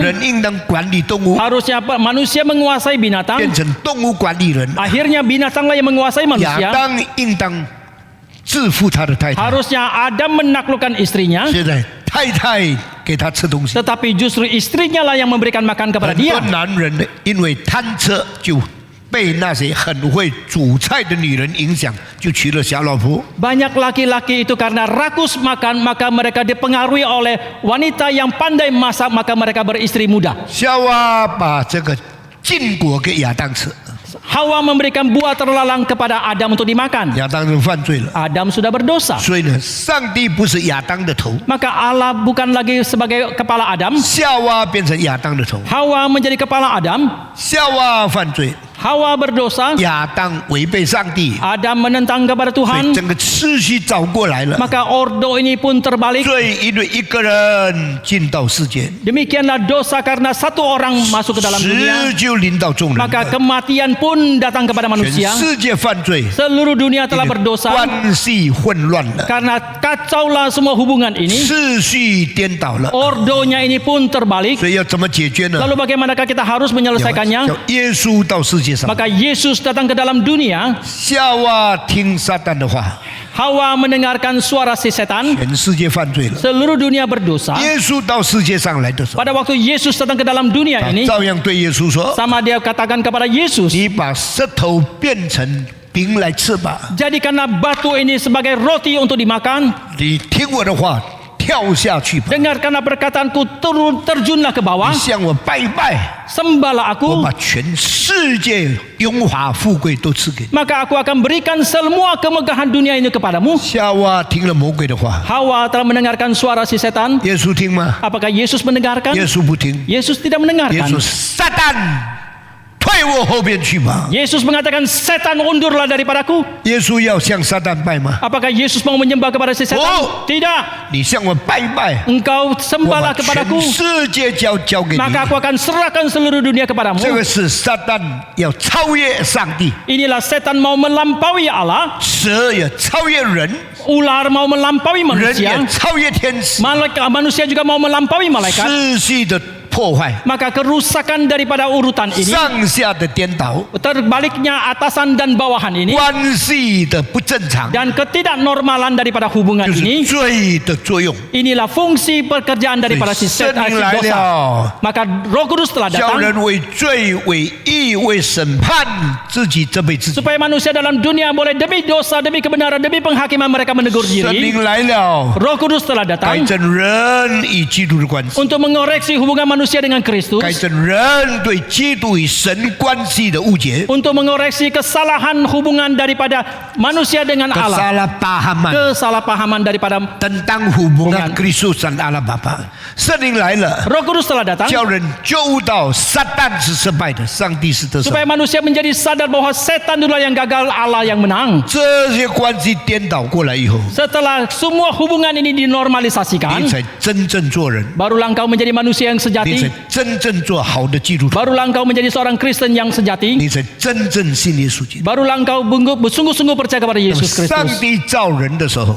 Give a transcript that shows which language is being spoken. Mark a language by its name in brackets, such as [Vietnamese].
[Chinese] 人应当管理动物， [Indonesian] Harusnya manusia menguasai [Chinese] 变 [Indonesian] binatang. [Chinese] 成动物管理人。 [Indonesian] Akhirnya binatanglah yang menguasai [Chinese] 亚 [Indonesian] manusia. [Chinese] 当应当制服他的太太， [Indonesian] Harusnya Adam menaklukkan istrinya. [Chinese] 现在太太给他吃东西。 [Indonesian] Tetapi justru istrinya lah yang memberikan makan kepada [Chinese] 很多 [Indonesian] dia. [Chinese] 男人呢，因为贪吃就被那些很会煮菜的女人影响，就娶了小老婆。 [Indonesian] Banyak laki-laki itu karena rakus makan, maka mereka dipengaruhi oleh wanita yang pandai masak, maka mereka beristri muda. [Chinese] 夏娃把这个禁果给亚当吃， [Indonesian] Hawa memberikan buah terlalang kepada Adam untuk dimakan. [Chinese] 亚当就犯罪了。 [Indonesian] Adam sudah berdosa. [Chinese] 所以呢，上帝不是亚当的头， [Indonesian] Maka Allah bukan lagi sebagai kepala Adam. [Chinese] 夏娃变成亚当的头。 [Indonesian] Hawa menjadi kepala Adam. [Chinese] 夏娃犯罪， [Indonesian] Hawa berdosa. [Chinese] 亚当违背上帝， [Indonesian] Adam menentang kepada [Chinese] 所以 [Indonesian] Tuhan. [Chinese] 整个次序找过来了。 [Indonesian] Maka ordo ini pun terbalik. [Chinese] 罪因为一个人进到世界， [Indonesian] Demikianlah dosa karena satu orang masuk ke dalam [Chinese] 死 [Indonesian] dunia. [Chinese] 就临到众人 [Indonesian] Maka [Chinese] 了。 [Indonesian] kematian pun datang kepada [Chinese] 全 [Indonesian] manusia. [Chinese] 世界犯罪， [Indonesian] Seluruh dunia telah berdosa. [Chinese] 关系混乱了， [Indonesian] Karena kacaulah semua hubungan ini. [Chinese] 次序颠倒了。 [Indonesian] Ordonya ini pun terbalik. [Chinese] 所以要怎么解决呢？ [Indonesian] Lalu bagaimanakah kita harus [Chinese] 要 [Indonesian] menyelesaikannya? [Chinese] 耶稣到世界上， [Indonesian] Maka Yesus datang ke dalam dunia. [Chinese] 夏娃听撒旦的话， [Indonesian] Hawa mendengarkan suara si setan. [Chinese] 全世界犯罪了。 [Indonesian] Seluruh dunia berdosa. [Chinese] 耶稣到世界上来的时候， [Indonesian] Pada waktu Yesus datang ke dalam dunia [Chinese] 他 [Indonesian] ini, [Chinese] 照样对耶稣说 [Indonesian] sama dia katakan kepada Yesus, [Chinese] 你把石头变成饼来吃吧， [Indonesian] jadikanlah batu ini sebagai roti untuk dimakan. [Chinese] 你听我的话，跳下去吧， [Indonesian] Dengarkanlah perkataanku, terjunlah ke bawah, [Chinese] 你向我拜拜， [Indonesian] sembahlah [Chinese] 我 [Indonesian] aku, [Chinese] 把全世界荣华富贵都赐给你。 [Indonesian] maka aku akan berikan semua kemegahan dunia ini kepadamu. [Chinese] 夏娃听了魔鬼的话， [Indonesian] Hawa telah mendengarkan suara si setan. [Chinese] 耶稣听吗？ [Indonesian] Apakah Yesus mendengarkan? [Chinese] 耶稣不听， [Indonesian] Yesus tidak mendengarkan. [Chinese] 稣撒旦，退我后边去吧。 [Indonesian] Yesus mengatakan, setan undurlah daripadaku. [Chinese] 耶稣要向撒旦拜吗？ [Indonesian] Apakah Yesus mau menyembah kepada si setan? Oh. Tidak. [Chinese] 你向我拜拜， [Indonesian] Engkau sembahlah kepadaku, [Chinese] 全世界交给你。 [Indonesian] maka aku akan serahkan seluruh dunia kepadamu. [Chinese] 这个是撒旦要超越上帝， [Indonesian] Inilah setan mau melampaui Allah, [Chinese] 蛇也超越人， [Indonesian] ular mau melampaui [Chinese] 人也 [Indonesian] manusia, [Chinese] 超越天使， [Indonesian] manusia juga mau melampaui malaikat. [Chinese] 秩序的破坏， [Indonesian] Maka kerusakan daripada urutan ini, [Chinese] 上下的颠倒， [Indonesian] terbaliknya atasan dan bawahan ini, [Chinese] 关系的不正常， [Indonesian] dan ketidaknormalan daripada hubungan [Chinese] 就是 [Indonesian] ini, [Chinese] 罪的作用。 [Indonesian] inilah fungsi pekerjaan daripada si [Chinese] 圣 [Indonesian] setan [Chinese] 灵来 [Indonesian] dosa. [Chinese] 了， [Indonesian] Maka Roh Kudus telah [Chinese] 叫 [Indonesian] datang [Chinese] 人为罪、为义、为审判自己责备自己。 [Indonesian] supaya manusia dalam dunia boleh demi dosa, demi kebenaran, demi penghakiman mereka menegur [Chinese] 圣 [Indonesian] diri. [Chinese] 灵来了， [Indonesian] Roh Kudus telah [Chinese] 改 [Indonesian] datang [Chinese] 正人与基督的关系， [Indonesian] untuk mengoreksi hubungan manusia dengan Kristus, [Chinese] 改正人对基督与神关系的误解。 [Indonesian] untuk mengoreksi kesalahan hubungan daripada manusia dengan Allah, Kesalahpahaman kesalahpahaman daripada tentang hubungan Kristus dan Allah Bapa。 [Chinese] 圣灵来了， [Indonesian] Roh Kudus telah datang [Chinese] 叫人觉悟到撒旦是失败的，上帝是得胜。 [Indonesian] supaya manusia menjadi sadar bahwa setan itulah yang gagal, Allah yang menang. [Chinese] 这些关系颠倒过来以后， [Indonesian] Setelah semua hubungan ini [Chinese] 你 [Indonesian] dinormalisasikan, [Chinese] 才真正做人， [Indonesian] barulah engkau menjadi manusia yang [Chinese] 你才 [Indonesian] sejati, [Chinese] 真正做好的基督徒， [Indonesian] barulah engkau menjadi seorang Kristen yang sejati, [Chinese] 你才真正信耶稣基督。 [Indonesian] barulah engkau bersungguh-sungguh percaya kepada [Chinese] 那么 [Indonesian] Yesus [Chinese] 上 [Indonesian] Kristus. [Chinese] 帝造人的时候，